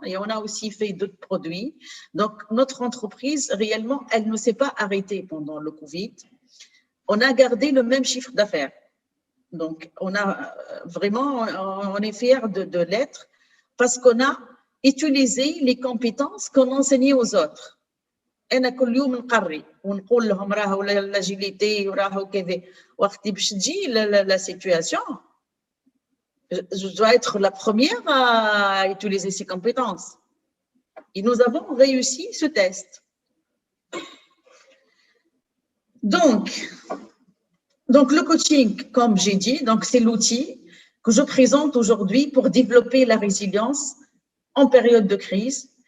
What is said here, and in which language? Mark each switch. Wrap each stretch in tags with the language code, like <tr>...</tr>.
<fr>Et on a aussi fait d'autres produits. Donc, notre entreprise, réellement, elle ne s'est pas arrêtée pendant le Covid. On a gardé le même chiffre d'affaires. Donc, on a vraiment, on est fiers de l'être parce qu'on a utilisé les compétences qu'on enseignait aux autres.</fr> <ar>انا كل يوم نقري ونقول لهم راهو لاجيليتي وراهو كذا وقت باش تجي لا سيتوياسيون</ar> <fr>je dois être la première à utiliser ces compétences. Et nous avons réussi ce test. Donc le coaching, comme j'ai dit, donc c'est l'outil que je présente aujourd'hui pour développer la résilience en période de crise.</fr>